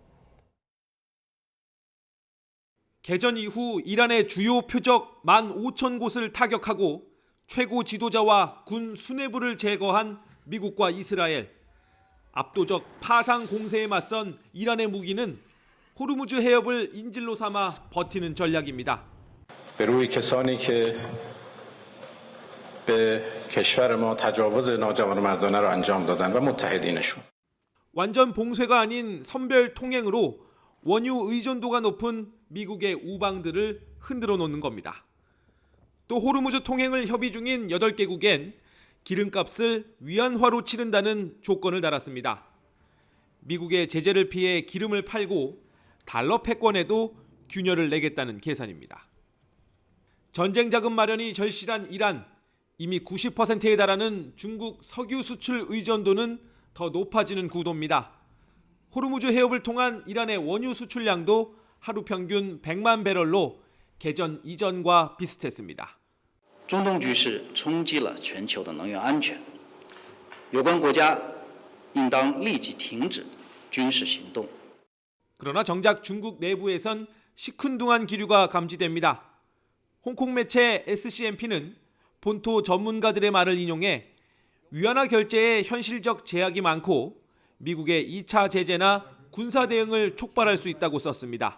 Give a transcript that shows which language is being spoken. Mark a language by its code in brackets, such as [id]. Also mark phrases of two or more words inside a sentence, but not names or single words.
[ko] 개전 이후 이란의 주요 표적 15,000곳을 타격하고 최고 지도자와 군 수뇌부를 제거한 미국과 이스라엘. 압도적 파상 공세에 맞선 이란의 무기는 호르무즈 해협을 인질로 삼아 버티는 전략입니다. [fa] روی کسانی که به کشور ما تجاوز ناجوانمردانه را انجام دادند و متحدینشون. [ko] 완전 봉쇄가 아닌 선별 통행으로 원유 의존도가 높은 미국의 우방들을 흔들어 놓는 겁니다. 또 호르무즈 통행을 협의 중인 8개국엔 기름값을 위안화로 치른다는 조건을 달았습니다. 미국의 제재를 피해 기름을 팔고 달러 패권에도 균열을 내겠다는 계산입니다. 전쟁 자금 마련이 절실한 이란, 이미 90%에 달하는 중국 석유 수출 의존도는 더 높아지는 구도입니다. 호르무즈 해협을 통한 이란의 원유 수출량도 하루 평균 100만 배럴로 개전 이전과 비슷했습니다. [zh] 中东局势冲击了全球的能源安全，有关国家应当立即停止军事行动。 [ko] 그러나 정작 중국 내부에선 시큰둥한 기류가 감지됩니다. 홍콩 매체 SCMP는 본토 전문가들의 말을 인용해 위안화 결제에 현실적 제약이 많고 미국의 2차 제재나 군사 대응을 촉발할 수 있다고 썼습니다.